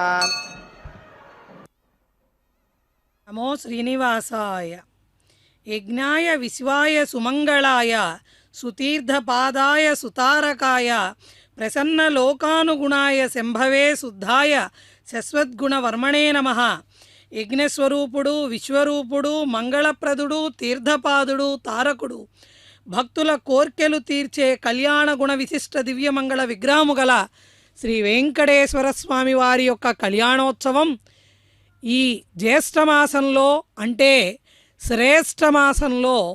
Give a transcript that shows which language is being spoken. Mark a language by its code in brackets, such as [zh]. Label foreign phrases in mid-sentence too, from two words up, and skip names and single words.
[sa] नमो श्रीनिवासाय यज्ञाय विश्वाय सुमंगलाय सुतीर्थपादाय सुतारकाय प्रसन्नलोकानुगुणाय शंभवे शुद्धाय शश्वद्गुणवर्मणे नमः। [te] యజ్ఞస్వరూపుడు విశ్వరూపుడు మంగళప్రదుడు తీర్థపాదుడు తారకుడు భక్తుల కోర్కెలు తీర్చే కళ్యాణ గుణ విశిష్ట దివ్యమంగళ విగ్రహము గల శ్రీ వెంకటేశ్వర స్వామి వారి యొక్క కళ్యాణోత్సవం ఈ జ్యేష్ఠమాసంలో అంటే శ్రేష్ఠమాసంలో